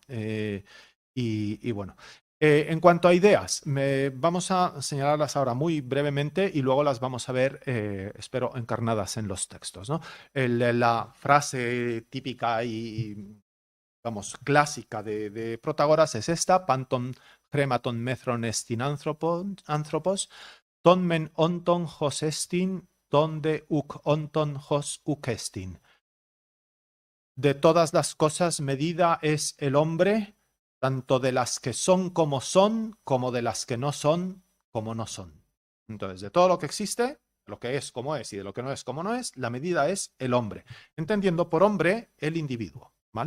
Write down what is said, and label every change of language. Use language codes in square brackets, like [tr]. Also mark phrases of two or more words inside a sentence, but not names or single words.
[es] Y bueno, en cuanto a ideas, vamos a señalarlas ahora muy brevemente y luego las vamos a ver, espero, encarnadas en los textos, ¿no? La frase típica y, vamos, clásica de Protágoras es esta: [el] Πάντων χρημάτων μέτρον ἐστὶν ἄνθρωπος, τῶν μὲν ὄντων ὡς ἔστιν, τῶν δὲ οὐκ ὄντων ὡς οὐκ ἔστιν. [es] De todas las cosas medida es el hombre, tanto de las que son, como de las que no son, como no son. Entonces, de todo lo que existe, lo que es como es y de lo que no es como no es, la medida es el hombre, entendiendo por hombre el individuo, ¿vale?